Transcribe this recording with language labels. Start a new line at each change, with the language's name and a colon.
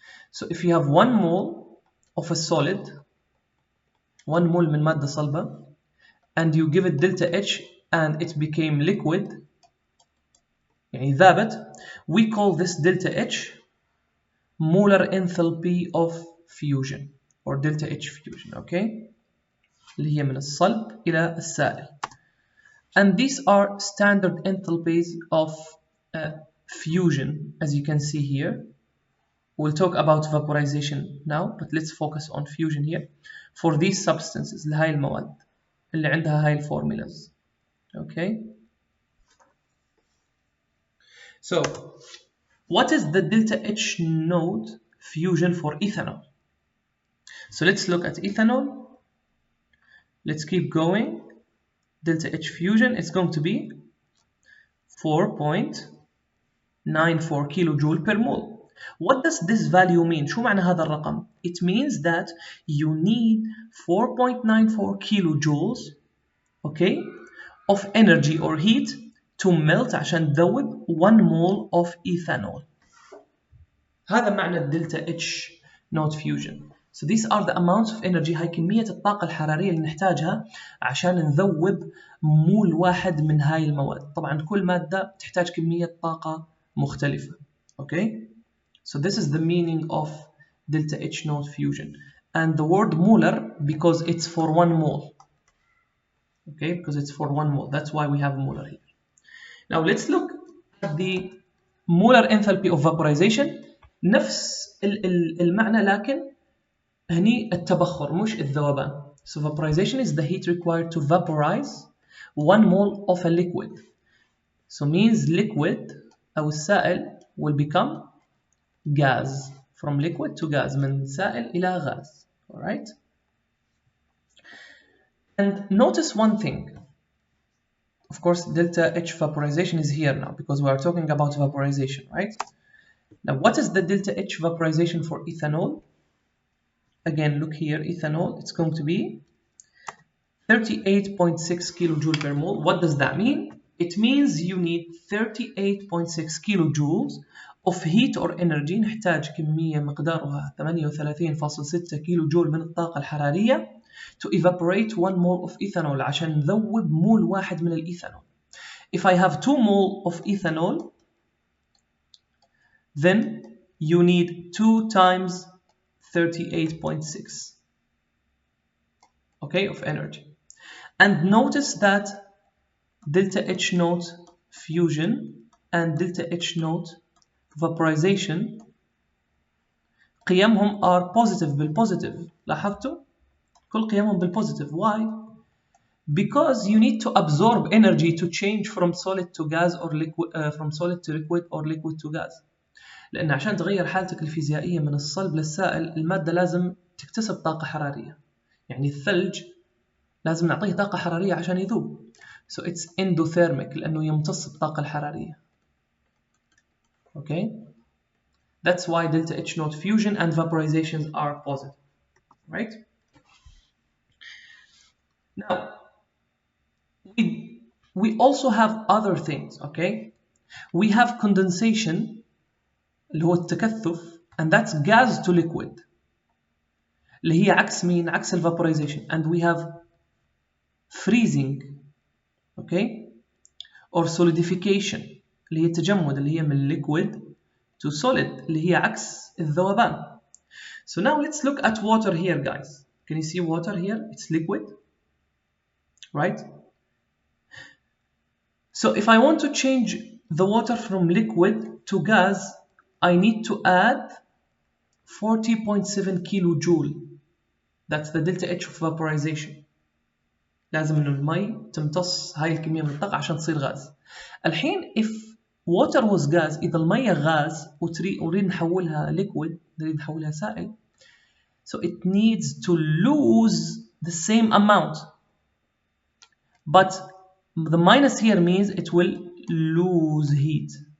English: So if you have 1 mole of a solid, 1 mole
Arabic: من مادة صلبة,
English: and you give it delta H and it became liquid,
Arabic: يعني ذابت,
English: we call this delta H molar enthalpy of fusion or delta H fusion, okay?
Arabic: اللي هي من الصلب إلى السائل.
English: And these are standard enthalpies of fusion, as you can see here. We'll talk about vaporization now, but let's focus on fusion here. For these substances,
Arabic: لهاي المواد اللي عندها هاي الفورمولاز.
English: Okay? So, what is the delta H node fusion for ethanol? So let's look at ethanol. Let's keep going. Delta H fusion is going to be 4.9 4.94 kilojoule per mole. What does this value mean?
Arabic: شو معنى هذا الرقم?
English: It means that you need 4.94 kilojoules, okay, of energy or heat to melt
Arabic: عشان تذوب
English: 1 mole of ethanol.
Arabic: هذا معنى الدلتا
English: H not fusion. So these are the amounts of energy.
Arabic: هاي كمية الطاقة الحرارية اللي نحتاجها عشان نذوب مول واحد من هاي المواد. طبعا كل مادة تحتاج كمية طاقة مختلفة.
English: Okay? So this is the meaning of delta H not fusion. And the word molar because it's for 1 mole. Okay? Because it's for 1 mole. That's why we have molar here. Now let's look at the molar enthalpy of vaporization.
Arabic: نفس المعنى لكن هني التبخر مش الذوبان.
English: So vaporization is the heat required to vaporize 1 mole of a liquid. So means liquid
Arabic: أو السائل
English: will become gas. From liquid to gas.
Arabic: من سائل إلى غاز.
English: Alright? And notice one thing. Of course, delta H vaporization is here now because we are talking about vaporization, right? Now, what is the delta H vaporization for ethanol? Again, look here, ethanol, it's going to be 38.6 kilojoule per mole. What does that mean? It means you need 38.6 kilojoules of heat or energy.
Arabic: نحتاج كمية مقدارها 38.6 كيلو من الطاقة الحرارية
English: to evaporate 1 mole of ethanol
Arabic: عشان نذوب مول واحد من الإيثانول.
English: If I have 2 mole of ethanol, then you need 2 times 38.6, okay, of energy. And notice that delta H naught fusion and delta H naught vaporization
Arabic: قيمهم
English: are positive بالpositive.
Arabic: لاحظتوا؟ كل قيمهم بالpositive.
English: Why? Because you need to absorb energy to change from solid to gas or liquid, from solid to liquid or liquid to gas.
Arabic: لأن عشان تغير حالتك الفيزيائية من الصلب للسائل المادة لازم تكتسب طاقة حرارية. يعني الثلج لازم نعطيه طاقة حرارية عشان يذوب.
English: So it's endothermic
Arabic: لأنه يمتص الطاقة الحرارية.
English: Okay? That's why delta H naught fusion and vaporizations are positive. Right? Now, we also have other things. Okay? We have condensation
Arabic: اللي هو التكثف
English: and that's gas to liquid
Arabic: اللي هي عكس مين؟ عكس
English: vaporization. And we have freezing, okay, or solidification
Arabic: اللي هي التجمد اللي هي من
English: liquid to solid
Arabic: اللي هي عكس الذوبان.
English: So now let's look at water here, guys. Can you see water here? It's liquid, right? So if I want to change the water from liquid to gas, I need to add 40.7 kilojoule. That's the delta H of vaporization.
Arabic: لازم إنه المي تمتص هاي الكمية من الطاقة عشان تصير غاز. الحين
English: if water was gas
Arabic: إذا المية غاز ونريد نحولها
English: liquid
Arabic: نريد نحولها سائل,
English: so it needs to lose the same amount. But the minus here means it will lose heat.